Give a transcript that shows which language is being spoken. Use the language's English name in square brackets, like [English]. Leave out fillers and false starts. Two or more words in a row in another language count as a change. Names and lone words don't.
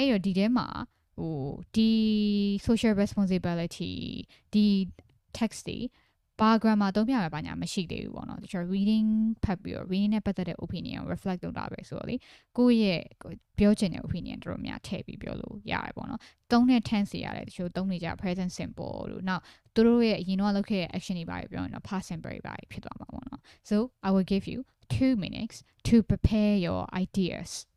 [Burmese] တော့ဒီထဲမှာဒီ [English] social responsibility [Burmese] ဒီ text တွေဘာ grammar သုံးပြရပါညာမရှိသေးဘူးပေါ့နော်တချို့ reading ဖတ်ပြီးတော့ reading နဲ့ပတ်သက်တဲ့ opinion ကို reflect လုပ်တာပဲဆိုတော့လေကိုယ့်ရဲ့ပြောချင်တဲ့ opinion တို့များထည့်ပြီးပြောလို့ရတယ်ပေါ့နော်သုံးတဲ့ tense တွေရတယ်တချို့သုံးနေကြ [English] present simple [Burmese] တို့နောက်သူတို့ရဲ့အရင်တော့လုပ်ခဲ့တဲ့ action တွေပါပြောရင်တော့ [English] past simple [Burmese] တွေပါဖြစ်သွားမှာပေါ့နော် [English] so I will give you 2 minutes to prepare your ideas